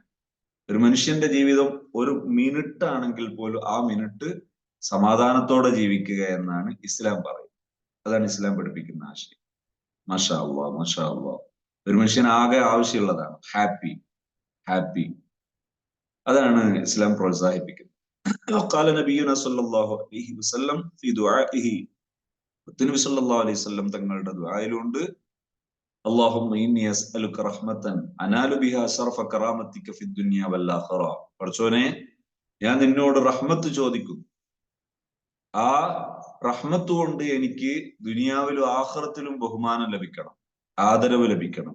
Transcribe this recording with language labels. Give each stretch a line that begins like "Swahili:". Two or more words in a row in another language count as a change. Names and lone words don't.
Malayalam: ഒരു മനുഷ്യന്റെ ജീവിതം ഒരു മിനിറ്റ് ആണെങ്കിൽ പോലും ആ മിനിറ്റ് സമാധാനത്തോടെ ജീവിക്കുക എന്നാണ് ഇസ്ലാം പറയുന്നത്. അതാണ് ഇസ്ലാം പഠിപ്പിക്കുന്ന ആശയം.
Arabic: ما شاء الله، ما شاء الله.
Malayalam: ഒരു മനുഷ്യന് ആകെ ആവശ്യമുള്ളതാണ് ഹാപ്പി. അതാണ് ഇസ്ലാം പ്രോത്സാഹിപ്പിക്കുന്നത്.
Arabic: قال نبينا صلى الله عليه وسلم في دعائه, نبي صلى الله عليه وسلم
Malayalam: തങ്ങളുടെ ദുആയിലുണ്ട്,
Arabic: اللهم إني أسألك رحمة أنال بها شرف كرامتك في الدنيا والآخرة.
Malayalam: പടച്ചോനെ, ഞാൻ നിന്നോട് റഹ്മത്ത് ചോദിക്കുന്നു. ആ റഹ്മത്ത് കൊണ്ട് എനിക്ക് ദുനിയാവിലും ആഖിറത്തിലും ബഹുമാനം ലഭിക്കണം, ആദരവ് ലഭിക്കണം.